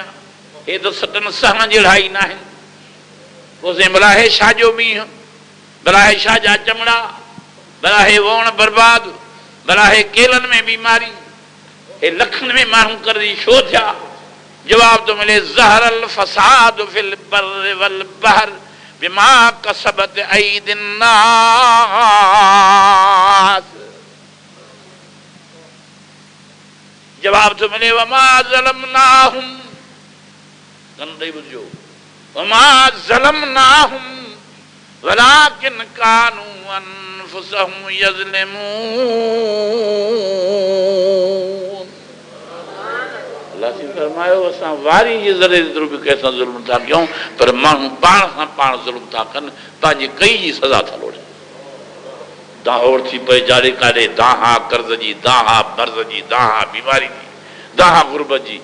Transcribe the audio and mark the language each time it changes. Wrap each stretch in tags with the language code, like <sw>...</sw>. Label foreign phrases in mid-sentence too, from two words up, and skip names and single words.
<sd>हे त सटनि सहण जहिड़ा ई न आहिनि। पोइ साईं भला हे छा जो मींहुं, भला हे छा जा चमड़ा, भला हे वण बर्बाद, भला हे केलनि में बीमारी, हे लखनि में माण्हू कर्ज़ी छो थिया? जवाब थो मिले</sd> <ar>ظهر الفساد في البر والبحر بما كسبت أيدي الناس.</ar> <sd>जवाब थो मिले</sd> <ar>وما ظلمناهم,</ar> <sd>कन ॾेई ॿुधिजो,</sd> <ar>وما ظلمناهم ولكن كانوا أنفسهم يظلمون.</ar> <sd>अल्लाह से फरमायो असां वारी जे ज़रे जेतिरो बि कंहिंसां ज़ुल्म था कयूं पर माण्हू पाण सां पाण ज़ुल्म था कनि, पंहिंजे कई जी सज़ा था लोड़नि। दाहोड़ थी पए जाड़े काॾे, दाहा कर्ज़ जी, दाहा मर्ज़ जी, दाहा बीमारी जी, दाहा गुरबत जी।</sd>